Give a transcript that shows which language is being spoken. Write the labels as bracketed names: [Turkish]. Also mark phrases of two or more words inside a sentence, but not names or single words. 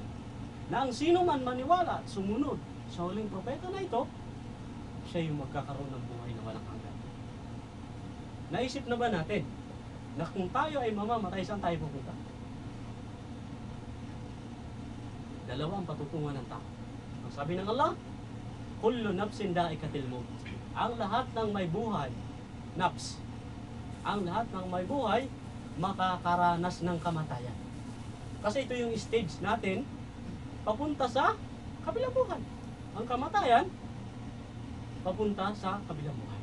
[Filipino] Na ang sino man maniwala at sumunod sa huling propeta na ito, siya yung magkakaroon ng buhay na walang hanggan. Naisip na ba natin na kung tayo ay mamamatay, saan tayo pupunta? Dalawa ang patutungan ng tao. Ang sabi ng Allah, [Arabic] كل نفس ذائقة الموت. [Filipino] Ang lahat ng may buhay, nafs, ang lahat ng may buhay, makakaranas ng kamatayan. Kasi ito yung stage natin, papunta sa kabilang buhay. Ang kamatayan, papunta sa kabilang buhay.